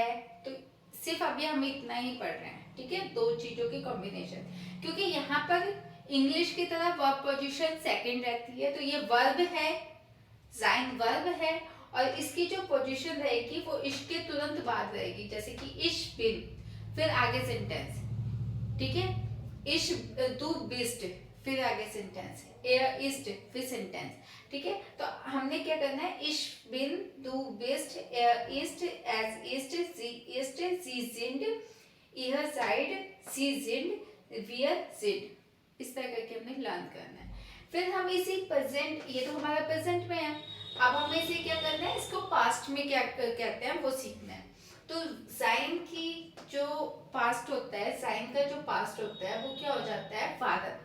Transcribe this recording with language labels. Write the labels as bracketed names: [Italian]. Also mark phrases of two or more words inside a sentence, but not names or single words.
[Hindi] तो सिर्फ अभी हम इतना ही पढ़ रहे हैं। ठीक है, दो चीजों की कॉम्बिनेशन, क्योंकि यहाँ पर इंग्लिश की तरह [English] verb position second [Hindi] रहती है, तो ये वर्ब है, जाइन वर्ब है, और इसकी जो पोजीशन रहेगी वो इश के तुरंत बाद रहेगी, जैसे कि [German] ich bin, [Hindi] फिर आगे सेंटेंस। ठीक है, [German] ich du bist, [Hindi] फिर आगे सेंटेंस, [German] er ist, [Hindi] फिर सेंटेंस। ठीक है, तो हमने क्या करना है, [German] ich bin du bist, er ist, as ist, sie sind, ihr seid, sie sind, wir sind। [Hindi] इस तरह करके हमने लर्न करना है। फिर हम इसी प्रेजेंट, ये तो हमारा प्रेजेंट में है, अब हमें इसे क्या करना है, इसको पास्ट में क्या कहते हैं वो सीखना है। तो जाइन की जो पास्ट होता है, जाइन का जो पास्ट होता है वो क्या हो जाता है, वारन।